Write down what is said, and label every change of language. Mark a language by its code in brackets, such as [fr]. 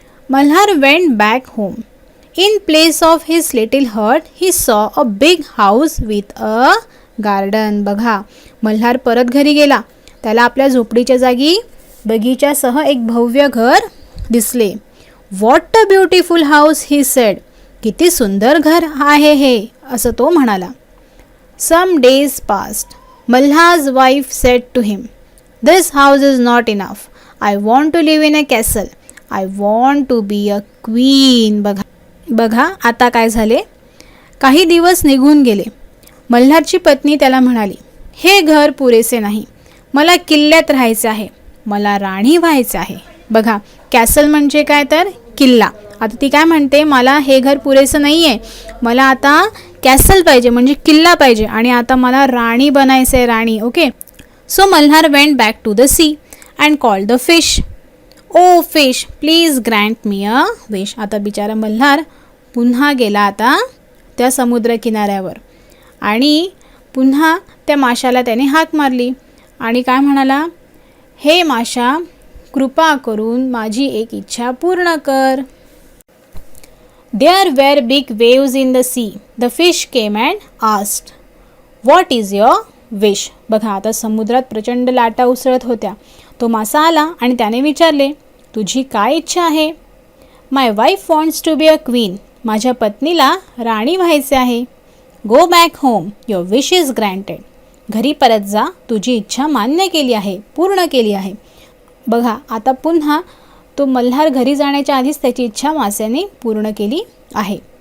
[en] Malhar went back home. In place of his little hut he saw a big house with a garden. [mr] बघा, मल्हार परत घरी गेला. त्याला आपल्या झोपडीच्या जागी बगीच्यासह एक भव्य घर दिसले. [en] What a beautiful house he said. [mr] किती सुंदर घर आहे हे, असं तो म्हणाला. [en] Some days passed. Malhar's wife said to him, this house is not enough. I want to live in a castle. I want to be a queen. [mr] बघा आता काय झाले. काही दिवस निघून गेले. मल्हारची पत्नी त्याला म्हणाली, हे घर पुरेसे नाही. मला किल्ल्यात राहायचं आहे, मला राणी व्हायचं आहे. बघा, कॅसल म्हणजे काय तर किल्ला. आता ती काय म्हणते, मला हे घर पुरेसं नाही आहे, मला आता कॅसल पाहिजे म्हणजे किल्ला पाहिजे आणि आता मला राणी बनायचं आहे, राणी. Okay. [en] So Malhar went back to the sea and called the fish. Oh fish, please grant me a wish. [mr] आता बिचारा मल्हार पुन्हा गेला आता त्या समुद्र किनाऱ्यावर आणि पुन्हा त्या माशाला त्याने हाक मारली आणि काय म्हणाला, हे माशा, कृपा करून माझी एक इच्छा पूर्ण कर. [en] There were big waves in the sea. The fish came and asked, "What is your wish?" [mr] बघा, आता समुद्रात प्रचंड लाटा उसळत होत्या. तो मासा आला आणि त्याने विचारले, तुझी काय इच्छा आहे? [en] My wife wants to be a queen. [mr] माझ्या पत्नीला राणी व्हायचे आहे. [en] Go back home. Your wish is granted. [mr] घरी परत जा, तुझी इच्छा मान्य केली आहे, पूर्ण केली आहे. बघा, आता पुन्हा तो मल्हार घरी जाण्याच्या आधीच त्याची इच्छा मास्याने पूर्ण केली आहे.